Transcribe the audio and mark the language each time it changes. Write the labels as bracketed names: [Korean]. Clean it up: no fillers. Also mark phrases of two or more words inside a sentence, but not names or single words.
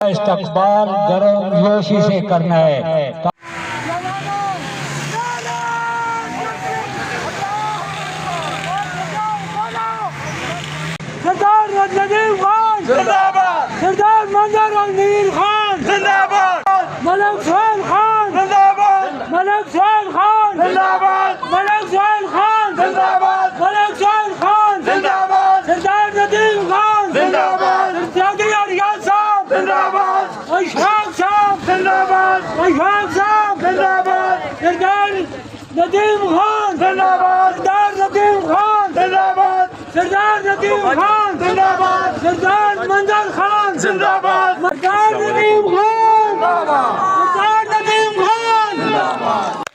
[Urdu] استقبال گرم جوشی سے کرنا ہے۔ سردار ندیم خان زندہ باد، سردار منظر النیر خان زندہ باد، ملک سہیل خان زندہ باد، ملک سہیل خان زندہ باد، ملک سہیل خان زندہ باد، ملک سہیل خان زندہ باد، سردار ندیم خان زندہ باد، سیادی اریاض صاحب زندہ باد، اشفاق صاحب زندہ باد، اشفاق صاحب زندہ باد، سردار ندیم خان زندہ باد، سردار ندیم خان زندہ باد، سردار ندیم خان زندہ باد، سردار منظر خان زندہ باد، سردار ندیم خان زندہ باد، سردار ندیم خان زندہ باد۔